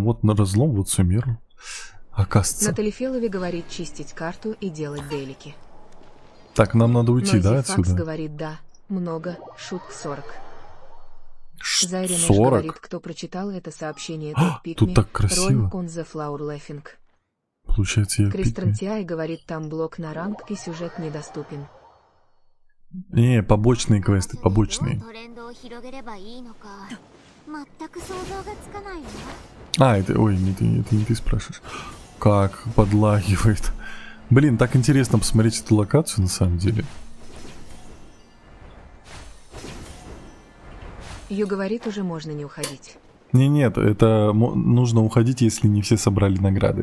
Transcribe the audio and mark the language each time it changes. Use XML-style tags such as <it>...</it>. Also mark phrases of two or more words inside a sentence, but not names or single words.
<ru>Вот на разлом, вот Сумеру. Оказывается. Натали Фелови говорит чистить карту и делать делики. Так, нам надо уйти, Нойзи да, Факс отсюда? говорит, да, много, шутк 40. Зайрин 40? говорит, кто прочитал это сообщение, тот пикми. Тут так красиво.</ru> <en>Роль on the flower laughing.</en> <ru>Получается, я Кристен пикни. Тиай говорит, там блок на ранг и сюжет недоступен. Не, побочные квесты,</ru> <ja>どう</ja> <ru>побочные.</ru> <ja>トレンドを広げればいいのか全く想像がつかないわ。</ja> <ru>А, это... Ой, это не ты спрашиваешь. Как подлагивает. Блин, так интересно посмотреть эту локацию на самом деле. Ю говорит, уже можно не уходить. Нет, это нужно уходить, если не все собрали награды.</ru>